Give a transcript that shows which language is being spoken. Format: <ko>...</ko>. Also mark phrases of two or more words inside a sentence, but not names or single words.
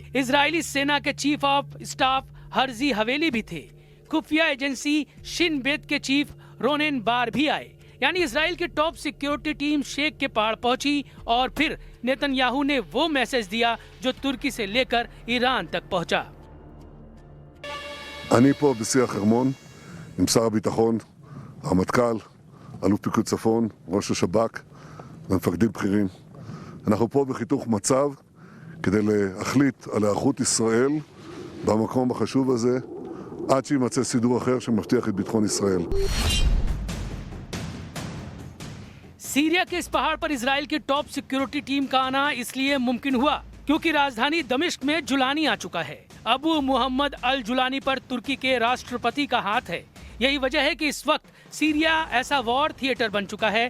<hi>इजरायली सेना के</hi> <en>chief of staff</en> <hi>हर्जी हवेली भी थे। खुफिया एजेंसी शिन बेत के चीफ रोनेन बार भी आए। यानी इजराइल की</hi> <en>top security team</en> <hi>शेख के पहाड़ पहुंची और फिर नेतन्याहू ने वो मैसेज दिया जो तुर्की से लेकर ईरान तक पहुंचा।</hi> <he>אני פה בשיא החרמון עם שר הביטחון, הרמטכ"ל, אלוף פיקוד צפון, ראש השב"כ ומפקדים בכירים. אנחנו פה בחיתוך מצב כדי להחליט על היערכות ישראל במקום החשוב הזה עד שימצא סידור אחר שמבטיח את ביטחון ישראל.</he> <hi>सीरिया के इस पहाड़ पर इजराइल की</hi> <en>top security team</en> <hi>का आना इसलिए मुमकिन हुआ क्योंकि राजधानी दमिश्क में जुलानी आ चुका है। अबू मुहम्मद अल जुलानी पर तुर्की के राष्ट्रपति का हाथ है। यही वजह है कि इस वक्त सीरिया ऐसा</hi> <en>war theater</en> <hi>बन चुका है।</hi>